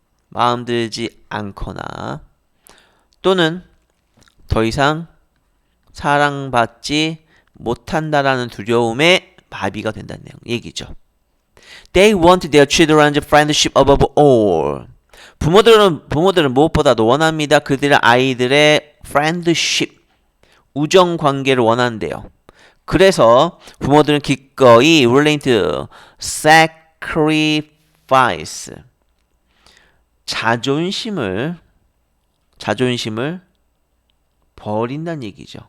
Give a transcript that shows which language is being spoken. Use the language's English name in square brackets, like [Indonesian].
[Korean] 마음 들지 않거나 또는 더 이상 사랑받지 못한다라는 두려움에 마비가 된다는 얘기죠. [English] They want their children's friendship above all. [Korean] 부모들은 무엇보다도 원합니다. 그들의 아이들의 friendship, 우정 관계를 원한대요. 그래서 부모들은 기꺼이 [English] willing to sacrifice, [Korean] 자존심을 버린다는 얘기죠.